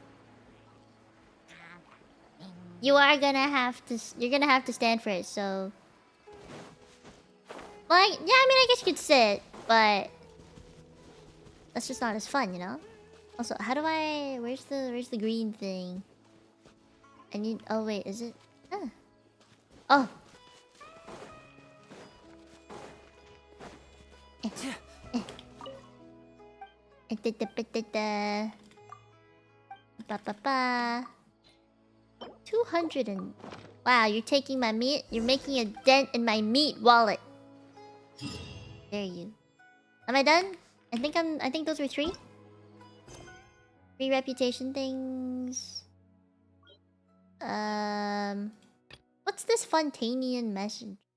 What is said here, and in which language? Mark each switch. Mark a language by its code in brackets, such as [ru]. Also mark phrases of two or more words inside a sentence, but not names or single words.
[en] You are gonna have to... You're gonna have to stand for it, so... Like, yeah, I mean, I guess you could sit, but... That's just not as fun, you know? Also, how do I... Where's the green thing? I need... Oh, wait, is it... Ah. Oh! Ba-ba-ba. 200 and... Wow, you're taking my meat? You're making a dent in my meat wallet. There you. Am I done? I think those were 3. 3 reputation things. What's this Fontainian message?